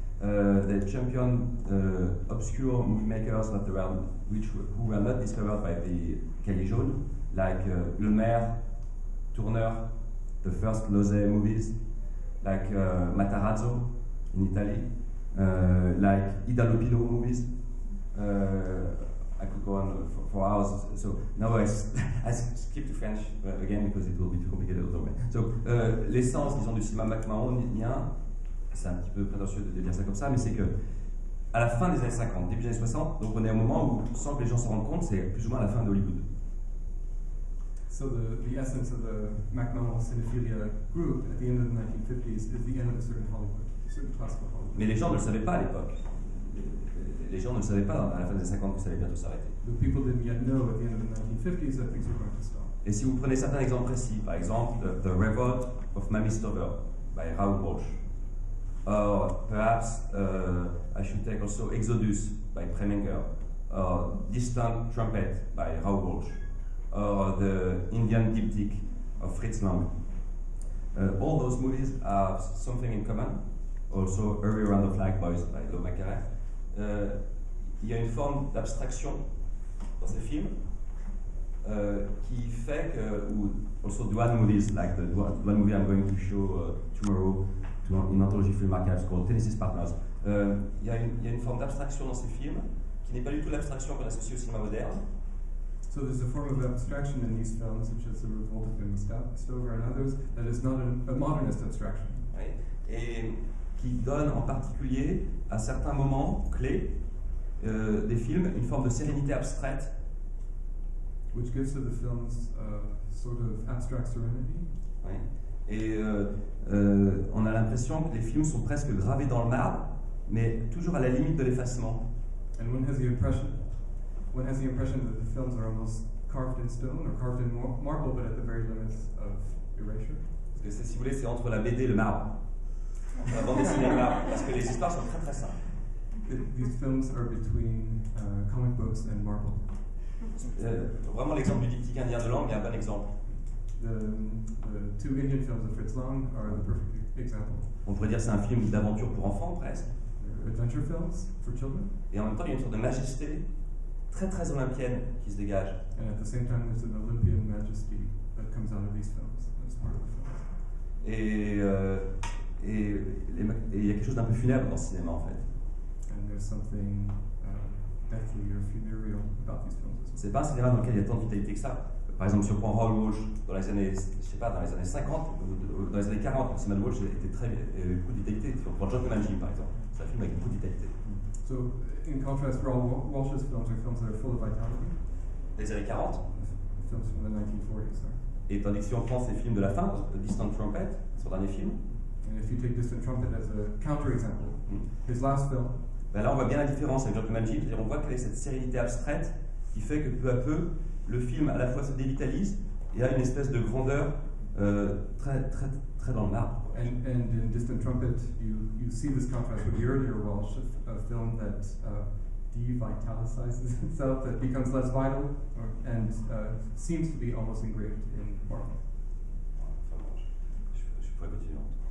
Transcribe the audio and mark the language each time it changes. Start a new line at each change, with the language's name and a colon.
English: They championed obscure movie makers who were not discovered by the Cahiers Jaunes, like Le Maire, Tourneur, the first Lozé movies, like Matarazzo in Italy, like Ida Lupino movies. I could go on for hours. So now I skip to French again because it will be too complicated otherwise.
French: So l'essence, disons, du cinéma MacMahonien, c'est un petit peu prétentieux de dire ça comme ça, mais c'est que à la fin des années 50, début des années 60, donc on est à un moment où, sans que les gens se rendent compte, c'est plus ou moins la fin d'Hollywood.
English: So the essence of the MacMahon cinephilia group at the end of the 1950s is the end of a certain Hollywood, a certain classical Hollywood.
French: Mais les gens ne le savaient pas à l'époque. Les gens ne le savaient pas à la fin des années 50 que ça allait bientôt s'arrêter.
English: The people didn't yet know at the end of the 1950s that things were going to stop.
French: Et si vous prenez certains exemples précis, par exemple
English: The Revolt of Mamie Stover by Raoul Walsh, or perhaps I should take also Exodus by Preminger, or Distant Trumpet by Raoul Walsh, or The Indian Diptych of Fritz Lang. All those movies have something in common. Also Hurry Around the Flag Boys by Lo Macaret.
French: Il y a une forme d'abstraction dans ces films qui fait que, ou
English: also Duane movies, like the Duane movie I'm going to show tomorrow in anthology film archives called Tennessee Partners.
French: Il y a une forme d'abstraction dans ces films qui n'est pas du tout l'abstraction qu'on associe au cinéma moderne.
English: So there's a form of abstraction in these films, such as The Revolt of Mamie Stover and others, that is not a modernist abstraction.
French: Oui. Et qui donne en particulier, à certains moments clés des films, une forme de sérénité abstraite.
English: Which gives to the films sort of abstract serenity.
French: Oui. Et on a l'impression que les films sont presque gravés dans le marbre, mais toujours à la limite de l'effacement.
English: And one has the impression that the films are almost carved in stone or carved in marble, but at the very limits of erasure.
French: Parce que si vous voulez, c'est entre la BD et le marbre. La bande dessinée et le marbre, parce que les histoires sont très très simples.
English: These films are between comic books and marble.
French: Vraiment, l'exemple du diptyque indien de Lang est un bon exemple.
English: The two Indian films of Fritz Lang are the perfect example.
French: On pourrait dire que c'est un film d'aventure pour enfants, presque.
English: Adventure films for children.
French: Et en même temps, il y a une sorte de majesté très très olympienne qui se dégage.
English: And at the same time, there's an Olympian majesty that comes out of these films. That's part of the films.
French: Et il y a quelque chose d'un peu funèbre dans le cinéma, en fait.
English: And there's something deathly or funereal about these films as well.
French: C'est pas un cinéma dans lequel il y a tant de vitalité que ça. Par exemple, si on prend Raoul Walsh dans les années, je sais pas, dans les années 50, dans les années 40, le cinéma de Walsh était très beaucoup de vitalité. Si on prend John Comanche, par exemple, c'est un film avec beaucoup de vitalité.
English: So, in contrast, Raoul Walsh's films are films that are full of vitality.
French: Les années 40.
English: Films from the 1940s.
French: Et tandis que si on prend ces films de la fin, Distant Trumpet, son dernier film.
English: And if you take Distant Trumpet as a counterexample, his last film.
French: Ben là, on voit bien la différence avec John Comanche, c'est-à-dire on voit quelle est cette sérénité abstraite qui fait que peu à peu, le film à la fois se dévitalise il y a une espèce de grandeur très dans le marbre.
English: And in Distant Trumpet, you see this contrast with the earlier Walsh, a film that devitalicizes itself, that becomes less vital, and seems to be almost engraved in marble.
French: Je pourrais continuer.